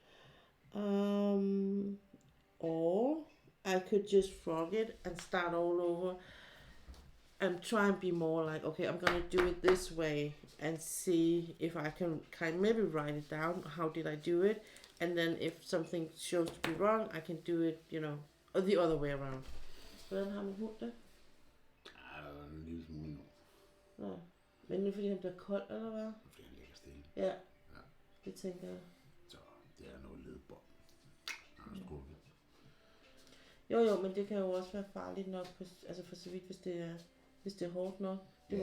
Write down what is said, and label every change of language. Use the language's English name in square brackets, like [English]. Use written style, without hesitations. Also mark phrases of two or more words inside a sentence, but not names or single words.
[English] Um, or I could just frog it and start all over and try and be more like, okay, I'm gonna do it this way, and see if I can kind of maybe write it down. How did I do it? And then if something shows to be wrong, I can do it, or the other way around. [Danish] Hvordan har man hund det? En lille smule nu. Nå. Men det er fordi han bliver kold, eller hvad? Fordi han ligger stille. Ja. Ja. Det tænker jeg. Så det er noget ledbånd. Han er skrukket. Jo, men det kan jo også være farligt nok, altså for så vidt, hvis det er hårdt nok.